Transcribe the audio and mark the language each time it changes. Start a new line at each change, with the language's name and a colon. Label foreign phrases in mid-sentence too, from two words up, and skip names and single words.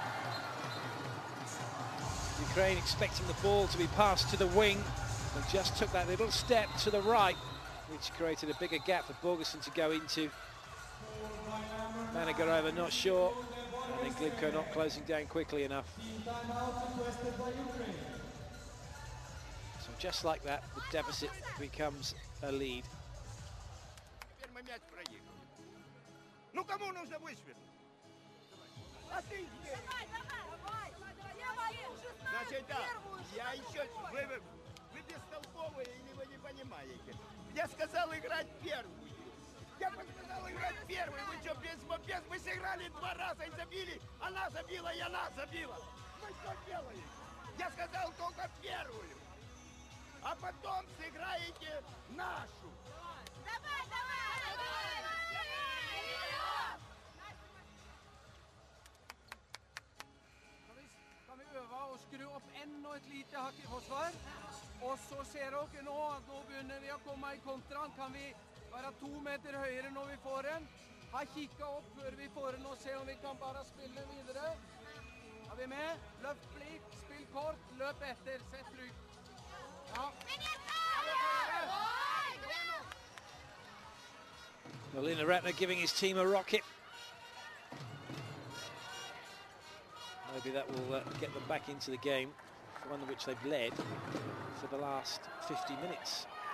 English: Ukraine expecting the ball to be passed to the wing and just took that little step to the right, which created a bigger gap for Borgersen to go into. Manigorova not sure, and then Glibko not closing down quickly enough. So just like that, the deficit becomes a lead.
Russian: Теперь мы мяч проигрываем. Ну кому нужно вышвырнуть? А ты где? Давай! Лево, 16! Значит, да, я еще... Вы бестолковые или вы не понимаете? Я сказал играть первую. Я сказал играть первую. Вы что, без мы сыграли 2 раза и забили? Она забила, и она забила. Вы что делаете? Я сказал только первую. А потом сыграете нашу. Давай, давай!
Norwegian: Kan vi øve og skru opp enda et lite hakk i forsvar? Og så ser dere nå at nå begynner vi å komme i kontraen. Kan vi være 2 meter høyere når vi får den? Ha kikket opp før vi får den og se om vi kan bare spille videre. Er vi med? Løft blikk, spill kort, løp etter, sett rygg. Ja.
English: Well, Lina Ratner giving his team a rocket. Maybe that will get them back into the game, one of which they've led for the last 50 minutes.